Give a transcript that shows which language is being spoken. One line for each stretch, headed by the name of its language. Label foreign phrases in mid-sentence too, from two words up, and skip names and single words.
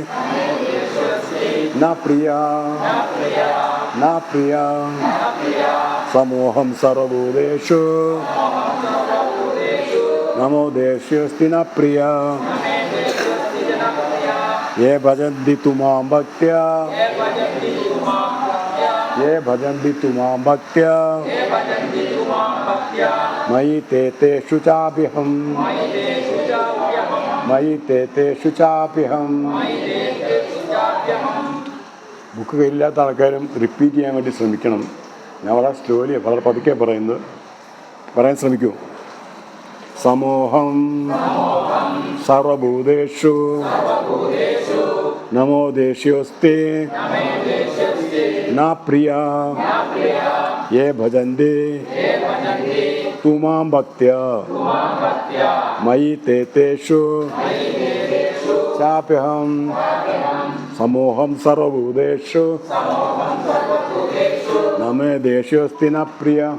Sanskrit: ന പ്രിയ ന പ്രിയ സമോഹം സർവഭൂതേഷു നമോ ദേഷ്യോസ്തി ന പ്രിയ യേ ഭജന്തി തുമാം ഭക്ത്യാ യേ ഭജന്തി തുമാം ഭക്ത്യാ മയി തേ തേഷു ചാപ്യഹം മയി തേ തേഷു ചാപ്യഹം.
Malayalam: ബുക്ക് കയ്യില്ലാത്ത ആൾക്കാരും റിപ്പീറ്റ് ചെയ്യാൻ വേണ്ടി ശ്രമിക്കണം. ഞാൻ വളരെ സ്ലോലി വളരെ പതുക്കെ പറയാൻ ശ്രമിക്കൂ.
Sanskrit: സമോഹം സർവഭൂതേഷു നമോ ദേഷ്യോസ്തി ന പ്രിയ യേ ഭജന്തി തുമാം ഭക്ത്യാ മയി തേ തേഷു ചാപ്യഹം സമോഹം സർവഭൂതേഷു നമേ ദേഷ്യോസ്തി ന പ്രിയ